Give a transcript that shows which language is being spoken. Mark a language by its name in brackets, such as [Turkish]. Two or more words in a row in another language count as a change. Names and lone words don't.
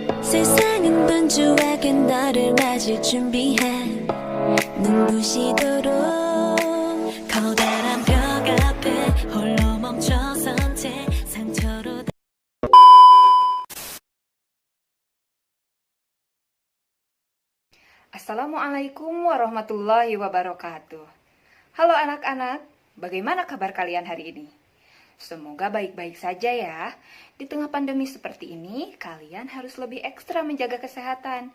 [Korean] 세상은 분주하게 너를 맞을 준비해 눈부시도록 커다란 벽 앞에 홀로 멈춰선 채 상처로 [Arabic] السلام عليكم ورحمة الله وبركاته. [Indonesian] Halo anak-anak, bagaimana kabar kalian hari ini? Semoga baik-baik saja ya. Di tengah pandemi seperti ini, kalian harus lebih ekstra menjaga kesehatan.